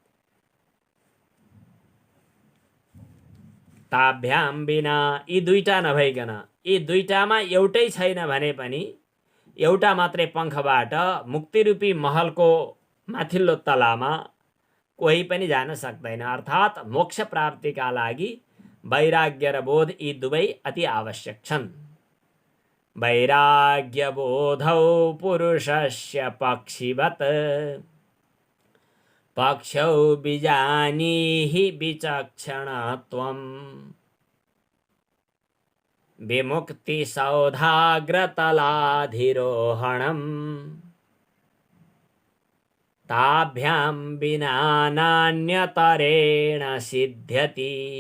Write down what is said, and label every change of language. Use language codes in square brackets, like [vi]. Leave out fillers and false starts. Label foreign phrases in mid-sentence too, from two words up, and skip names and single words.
[sa] ताभ्याम बिना, [ne] यी दुईटा नभइकन, यी दुईटामा एउटै छैन भने पनि एउटा मात्रै पङ्खबाट मुक्तिरूपी महलको माथिल्लो तलामा कोही पनि जान सक्दैन। अर्थात् मोक्ष प्राप्तिका लागि वैराग्य र बोध यी दुवै अति आवश्यक छन्। [sa] वैराग्य बोधौ पुरुषस्य पक्षिवत, पक्षौ बिजानीहि विचक्षणत्वम्, विमुक्ति सौधाग्र तलाधिरोहणम्, ताभ्यां विना नान्यतरेण सिद्ध्यति।